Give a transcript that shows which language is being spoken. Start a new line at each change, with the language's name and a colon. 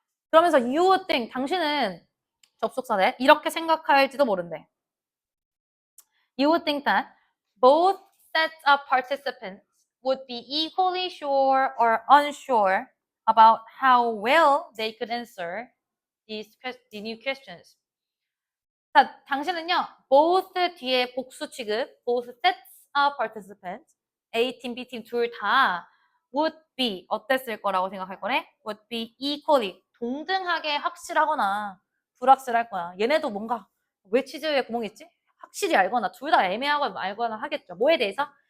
Korean: 그러면서
English: you would think,
Korean: 당신은 접속사네. 이렇게 생각할지도 모른대.
English: You would think that both sets of participants would be equally sure or unsure about how well they could answer the new questions.
Korean: 자, 당신은요, both 뒤에 복수 취급,
English: both sets of participants,
Korean: A팀, B팀 둘 다 would be, 어땠을 거라고 생각할 거네?
English: would be equally,
Korean: 동등하게 확실하거나 불확실할 거야. 얘네도 뭔가 왜 치즈에 구멍이 있지? 확실히 알거나 둘 다 애매하거나 알거나 하겠죠. 뭐에 대해서?